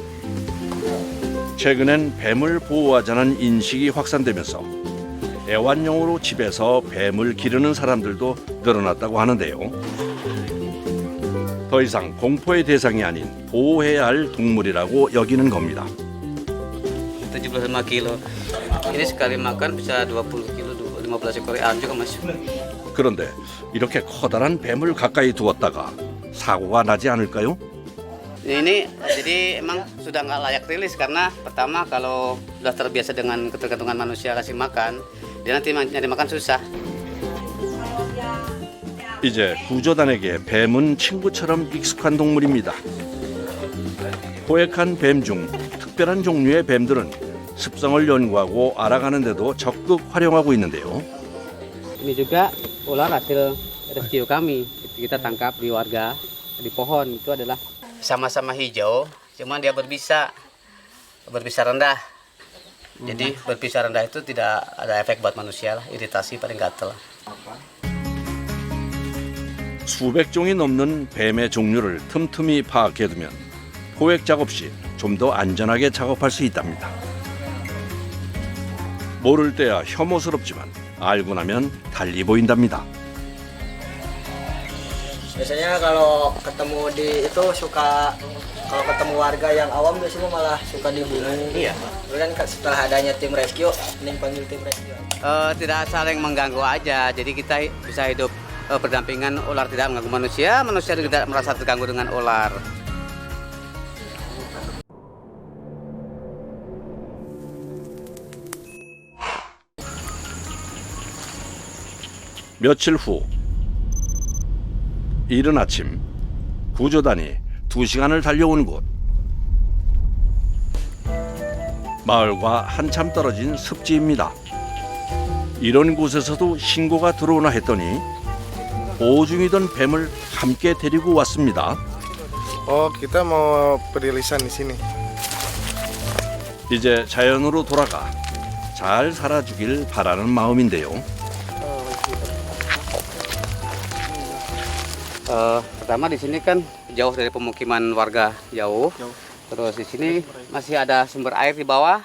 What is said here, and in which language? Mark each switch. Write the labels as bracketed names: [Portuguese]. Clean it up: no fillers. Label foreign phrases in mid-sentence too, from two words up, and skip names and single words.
[Korean] 최근엔 뱀을 보호하자는 인식이 확산되면서 애완용으로 집에서 뱀을 기르는 사람들도 늘어났다고 하는데요. 더 이상 공포의 대상이 아닌 보호해야 할 동물이라고 여기는 겁니다. [Indonesian] 75 kilo. Ini sekali makan bisa 20 kilo, 15 ekor ayam juga mas. [Korean] 그런데 이렇게 커다란 뱀을 가까이 두었다가 사고가 나지 않을까요? [Indonesian] Ini jadi emang sudah nggak layak rilis karena pertama kalau sudah terbiasa dengan ketergantungan manusia kasih makan, dia nanti nyari makan susah. [Korean] 이제 구조단에게 뱀은 친구처럼 익숙한 동물입니다. 포획한 뱀 중 특별한 종류의 뱀들은 습성을 연구하고 알아가는 데도 적극 활용하고 있는데요. [Indonesian] Ini juga ular hasil rescue kami. Kita tangkap di warga di pohon. Itu adalah sama-sama hijau, cuman dia berbisa rendah. Jadi berbisa rendah itu tidak ada efek buat manusia lah, iritasi paling gatel. [Korean] 수백 종이 넘는 뱀의 종류를 틈틈이 파악해두면 포획 작업 시 좀 더 안전하게 작업할 수 있답니다. 모를 때야 혐오스럽지만 알고 나면 달리 보인답니다. [Indonesian] Biasanya kalau ketemu di itu suka, kalau ketemu warga yang awam biasanya malah suka dibunuh. Iya. Kemudian setelah adanya tim rescue, mending panggil tim rescue. Tidak saling mengganggu aja, jadi kita bisa hidup berdampingan, ular tidak mengganggu manusia, manusia tidak merasa terganggu dengan ular. [Korean] 며칠 후 이른 아침 구조단이 2시간을 달려온 곳. 마을과 한참 떨어진 습지입니다. 이런 곳에서도 신고가 들어오나 했더니 보호 중이던 뱀을 함께 데리고 왔습니다. [Indonesian] Kita mau perilisan di sini. [Korean] 이제 자연으로 돌아가 잘 살아주길 바라는 마음인데요. [Indonesian] Pertama di sini kan jauh dari pemukiman warga, jauh. Terus di sini masih ada sumber air di bawah.